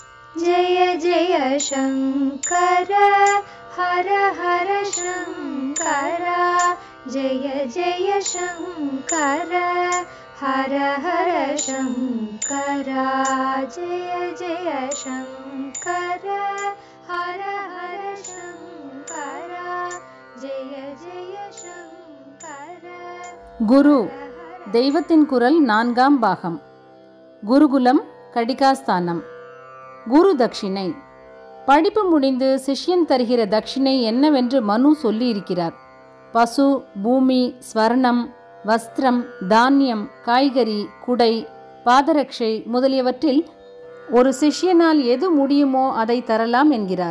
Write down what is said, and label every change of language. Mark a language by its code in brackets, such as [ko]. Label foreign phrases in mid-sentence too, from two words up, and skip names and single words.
[sa] जय जय शङ्कर हर हर शङ्कर जय जय शङ्कर हर हर शङ्कर जय जय शङ्कर हर हर शङ्कर जय जय शङ्कर. [ta] குரு தெய்வத்தின் குரல் 4ஆம் பாகம். குருகுலம் கடிகாஸ்தானம். குரு தட்சிணை. படிப்பு முடிந்து சிஷ்யன் தருகிற தட்சிணை என்னவென்று மனு சொல்லி இருக்கிறார். பசு, பூமி, ஸ்வர்ணம், வஸ்திரம், தானியம், காய்கறி, குடை, பாதரட்சை முதலியவற்றில் ஒரு சிஷ்யனால் எது முடியுமோ அதை தரலாம் என்கிறார்.